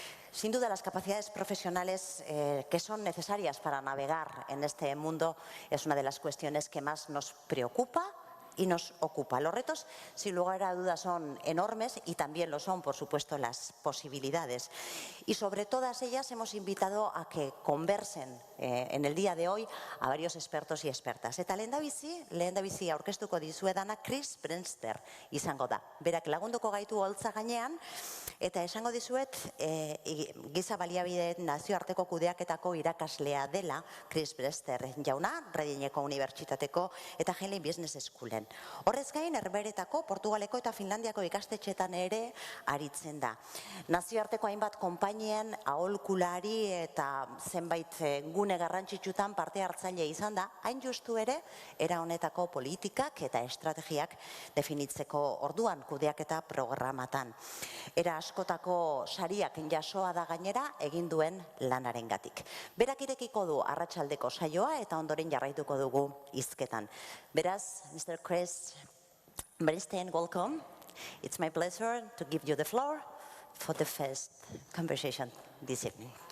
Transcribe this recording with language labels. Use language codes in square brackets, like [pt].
[es] Sin duda, las capacidades profesionales que son necesarias para navegar en este mundo es una de las cuestiones que más nos preocupa y nos ocupa. Los retos, sin lugar a dudas, son enormes y también lo son, por supuesto, las posibilidades. Y sobre todas ellas hemos invitado a que conversen en el día de hoy a varios expertos y expertas. [eu] Eta lehendabizi aurkeztuko dizuedana Chris Brewster izango da. Berak lagunduko gaitu holtza gainean, eta esango dizuet giza baliabide nazioarteko kudeaketako irakaslea dela Chris Brewster jauna, Readingeko Unibertsitateko eta Henley Business Schoolen. zuen. Horrez gain, Herbeheretako, Portugaleko eta Finlandiako ikastetxetan ere aritzen da. Nazioarteko hainbat konpainien aholkulari eta zenbait gune garrantzitsutan parte hartzaile izan da, hain justu ere, era honetako politikak eta estrategiak definitzeko orduan kudeaketa programatan. Era askotako sariak jasoa da gainera egin duen lanarengatik. Berak irekiko du arratsaldeko saioa eta ondoren jarraituko dugu hizketan. [en] Beraz, Mr. Chris Bernstein, welcome. It's my pleasure to give you the floor for the first conversation this evening.